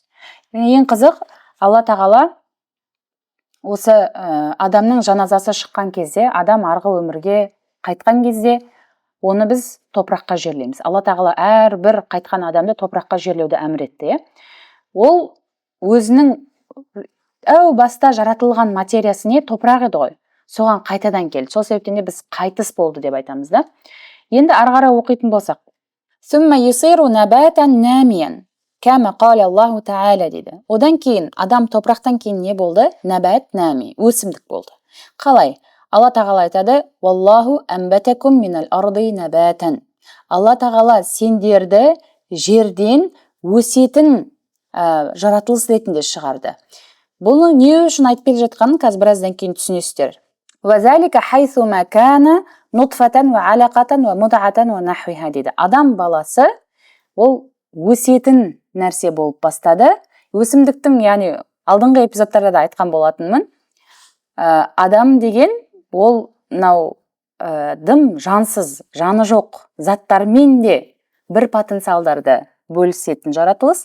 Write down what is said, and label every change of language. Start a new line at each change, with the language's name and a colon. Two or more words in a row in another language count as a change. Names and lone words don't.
Kazakh: Ең қызық, Алла тағала осы адамның жаназасы шыққан кезде, адам арғы өмірге қайтқан кезде, оны біз топыраққа жерлейміз. Алла тағала әрбір қайтқан адамды топыраққа жерлеуді әмір етті. Ол өзінің әу баста жаратылған материясы не? Топырақ еді ғой. Соған қайтадан келді. Сол себептен біз қайтыс болды деп айтамыз да. Енді ары қарай оқитын болсақ,
Arabic: «ثم يصير نباتا ناميا، كما قال الله تعالى» дейді.
Kazakh: Одан кейін, адам топырақтан кейін не болды?
Arabic: نبات نامي,
Kazakh: өсімдік болды. Қалай? Алла тағала айтады:
Arabic: «والله أنبتكم من الأرض نباتا».
Kazakh: Алла тағала сендерді жерден өсетін жаратылыс ретінде шығарды. Бұны не үшін айтып келе жатқанын қазір біраздан кейін түсінесіздер.
Arabic: «وذلك حيث ما كان نطفة وعلقة ومضغة ونحوها» дейді.
Kazakh: Адам баласы ол өсетін нәрсе болып бастады. Өсімдіктің, яғни алдыңғы эпизодтарда да айтқан болатынмын, адам деген ол дым жансыз, жаны жоқ заттармен де бір потенциалдарды бөлісетін жаратылыс.